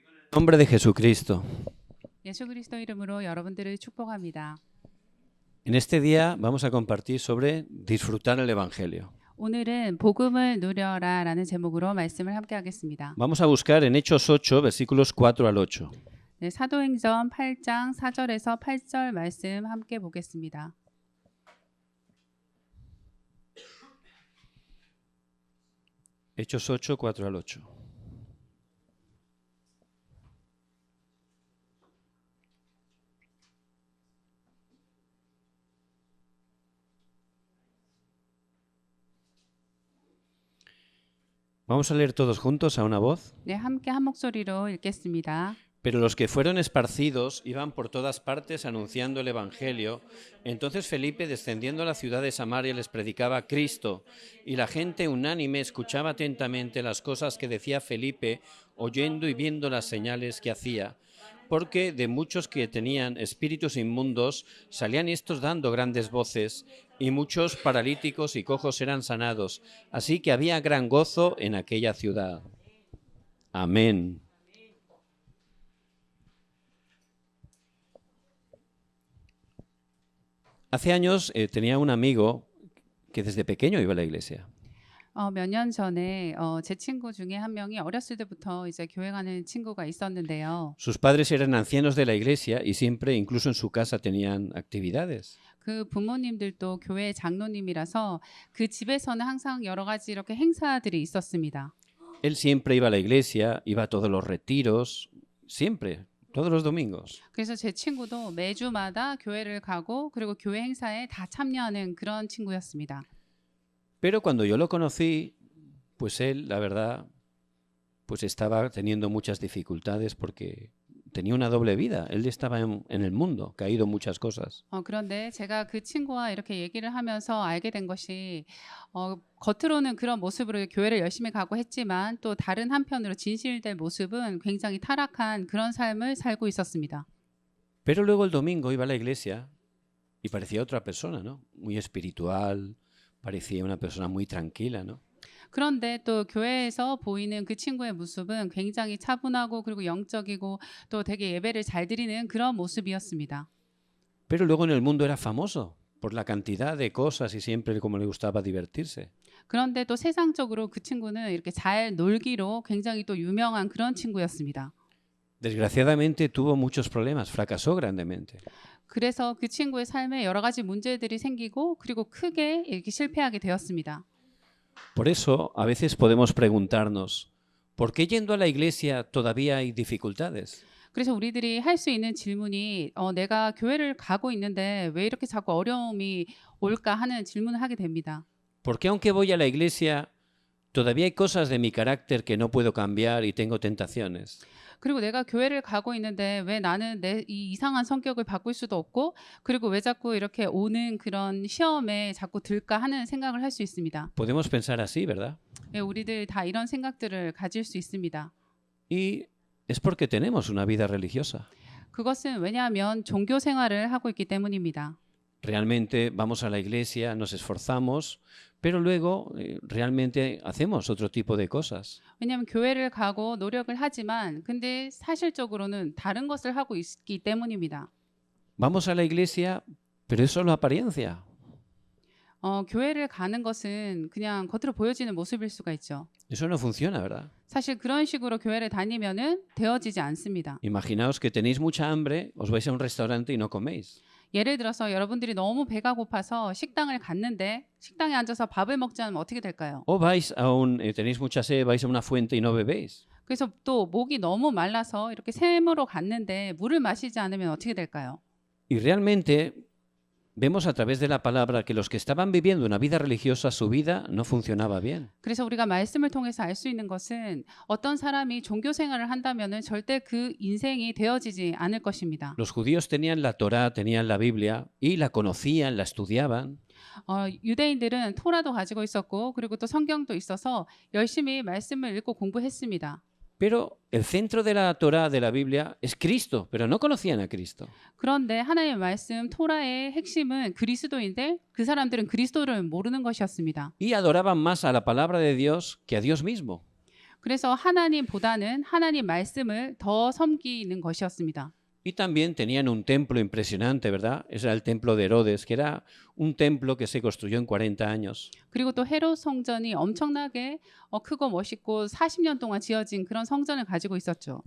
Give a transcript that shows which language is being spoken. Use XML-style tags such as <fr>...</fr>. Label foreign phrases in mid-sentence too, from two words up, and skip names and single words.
<es>nombre de Jesucristo.</es> <ko>예수 그리스도 이름으로 여러분들을 축복합니다.</ko> <es>En este día vamos a compartir sobre disfrutar el Evangelio.</es> <ko>오늘은 복음을 누려라라는 제목으로 말씀을 함께 하겠습니다.</ko> <es>Vamos a buscar en Hechos 8, versículos 4 al 8.</es> <ko>네, 사도행전 8장 4절에서 8절 말씀 함께 보겠습니다.</ko> <es>Hechos 8, 4 al 8. Vamos a leer todos juntos a una voz.</es> <ko>네, 함께 한 목소리로 읽겠습니다.</ko> <es>Pero los que fueron esparcidos iban por todas partes anunciando el Evangelio. Entonces Felipe, descendiendo a la ciudad de Samaria, les predicaba a Cristo, y la gente unánime escuchaba atentamente las cosas que decía Felipe, oyendo y viendo las señales que hacía. Porque de muchos que tenían espíritus inmundos salían estos dando grandes voces, y muchos paralíticos y cojos eran sanados. Así que había gran gozo en aquella ciudad. Amén. Hace años tenía un amigo que desde pequeño iba a la iglesia.</es> <ko>몇 년 전에 제 친구 중에 한 명이 어렸을 때부터 이제 교회 가는 친구가 있었는데요.</ko> <es>Sus padres eran ancianos de la iglesia y siempre, incluso en su casa, tenían actividades.</es> <ko>그 부모님들도 교회 장로님이라서 그 집에서는 항상 여러 가지 이렇게 행사들이 있었습니다.</ko> <es>Él siempre iba a la iglesia, iba a todos los retiros, siempre, todos los domingos.</es> <ko>그래서 제 친구도 매주마다 교회를 가고 그리고 교회 행사에 다 참여하는 그런 친구였습니다.</ko> <es>Pero cuando yo lo conocí, pues él, la verdad, pues estaba teniendo muchas dificultades porque tenía una doble vida. Él estaba en el mundo, caído en muchas cosas.</es> <ko>그런데 제가 그 친구와 이렇게 얘기를 하면서 알게 된 것이 겉으로는 그런 모습으로 교회를 열심히 가고 했지만 또 다른 한편으로 진실된 모습은 굉장히 타락한 그런 삶을 살고 있었습니다.</ko> <es>Pero luego el domingo iba a la iglesia y parecía otra persona, ¿no? Muy espiritual, parecía una persona muy tranquila, ¿no?</es> <ko>그런데 또 교회에서 보이는 그 친구의 모습은 굉장히 차분하고 그리고 영적이고 또 되게 예배를 잘 드리는 그런 모습이었습니다.</ko> <es>Pero luego en el mundo era famoso por la cantidad de cosas y siempre como le gustaba divertirse.</es> <ko>그런데 또 세상적으로 그 친구는 이렇게 잘 놀기로 굉장히 또 유명한 그런 친구였습니다.</ko> <es>Desgraciadamente tuvo muchos problemas, fracasó grandemente.</es> <ko>그래서 그 친구의 삶에 여러 가지 문제들이 생기고 그리고 크게 이렇게 실패하게 되었습니다.</ko> <es>Por eso a veces podemos preguntarnos, ¿por qué yendo a la iglesia todavía hay dificultades?</es> <ko>그래서 우리들이 할 수 있는 질문이 내가 교회를 가고 있는데 왜 이렇게 자꾸 어려움이 올까 하는 질문을 하게 됩니다.</ko> <es>¿Por qué aunque voy a la iglesia todavía hay cosas de mi carácter que no puedo cambiar y tengo tentaciones?</es> <ko>그리고 내가 교회를 가고 있는데 왜 나는 내 이 이상한 성격을 바꿀 수도 없고 그리고 왜 자꾸 이렇게 오는 그런 시험에 자꾸 들까 하는 생각을 할 수 있습니다.</ko> <es>Podemos pensar así, ¿verdad?</es> <ko>우리들 다 이런 생각들을 가질 수 있습니다.</ko> <es>Y es porque tenemos una vida religiosa.</es> <ko>그것은 왜냐하면 종교 생활을 하고 있기 때문입니다.</ko> <es>Realmente vamos a la iglesia, nos esforzamos, pero luego realmente hacemos otro tipo de cosas.</es> <ko>왜냐하면 교회를 가고 노력을 하지만 근데 사실적으로는 다른 것을 하고 있기 때문입니다.</ko> <es>Vamos a la iglesia, pero es solo apariencia.</es> <ko>교회를 가는 것은 그냥 겉으로 보여지는 모습일 수가 있죠.</ko> <es>Eso no funciona, ¿verdad?</es> <ko>사실 그런 식으로 교회를 다니면은 되어지지 않습니다.</ko> <es>Imaginaos que tenéis mucha hambre, os vais a un restaurante y no coméis.</es> <ko>예를 들어서 여러분들이 너무 배가 고파서 식당을 갔는데 식당에 앉아서 밥을 먹지 않으면 어떻게 될까요?</ko> <es>O tenéis mucha sed, vais a una fuente y no bebéis.</es> <ko>그래서 또 목이 너무 말라서 이렇게 샘으로 갔는데 물을 마시지 않으면 어떻게 될까요?</ko> <es>Y realmente vemos a través de la palabra que los que estaban viviendo una vida religiosa, su vida no funcionaba bien.</es> <ko>그래서 우리가 말씀을 통해서 알 수 있는 것은 어떤 사람이 종교 생활을 한다면은 절대 그 인생이 되어지지 않을 것입니다.</ko> <es>Los judíos tenían la Torá, tenían la Biblia y la conocían, la estudiaban.</es> <ko>유대인들은 토라도 가지고 있었고 그리고 또 성경도 있어서 열심히 말씀을 읽고 공부했습니다.</ko> <es>Pero el centro de la Torá, de la Biblia, es Cristo, pero no conocían a Cristo.</es> <ko>그런데 하나님의 말씀 토라의 핵심은 그리스도인데 그 사람들은 그리스도를 모르는 것이었습니다.</ko> <es>Y adoraban más a la palabra de Dios que a Dios mismo.</es> <ko>그래서 하나님보다는 하나님 말씀을 더 섬기는 것이었습니다.</ko> <es>Y también tenían un templo impresionante, ¿verdad? Ese era el templo de Herodes, que era un templo que se construyó en 40 años.</es> <ko>그리고 또 헤롯 성전이 엄청나게 크고 멋있고 40년 동안 지어진 그런 성전을 가지고 있었죠.</ko>